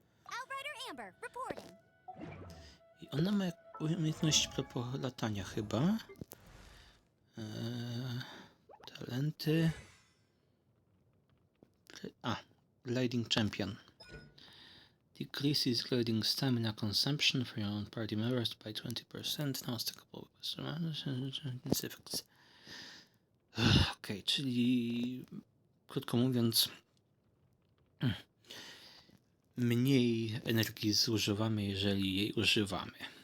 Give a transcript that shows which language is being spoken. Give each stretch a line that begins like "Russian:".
English: Outrider Amber, reporting.
Polish: I ona ma umiejętność propos latania chyba. Talenty.
English: Gliding Champion. Decreases gliding stamina consumption for your own party members by 20%. Now stackable effects.
Polish: Okej, czyli krótko mówiąc, mniej energii zużywamy, jeżeli jej używamy.